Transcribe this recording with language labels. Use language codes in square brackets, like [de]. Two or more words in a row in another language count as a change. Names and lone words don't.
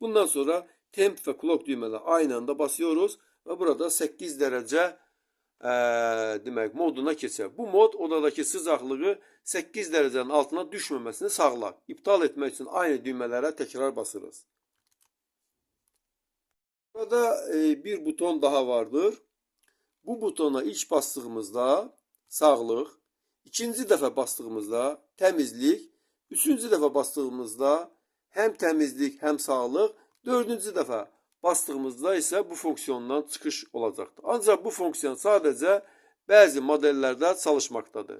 [tr] Bundan sonra temp ve clock düğmeleri aynı anda basıyoruz ve burada 8 derece demek moduna keçer. Bu mod odadaki sıcaklığı 8 derecenin altına düşmemesini sağlar. İptal etmek için aynı düğmelere tekrar basırız. Burada bir buton daha vardır. [az] Bu butona ilk bastığımızda sağlıq, ikinci dəfə bastığımızda təmizlik, üçüncü dəfə bastığımızda həm təmizlik, həm sağlıq, dördüncü dəfə bastığımızda isə bu fonksiyondan çıxış olacaqdır. Ancaq bu fonksiyon sadəcə bəzi modellərdə çalışmaqdadır.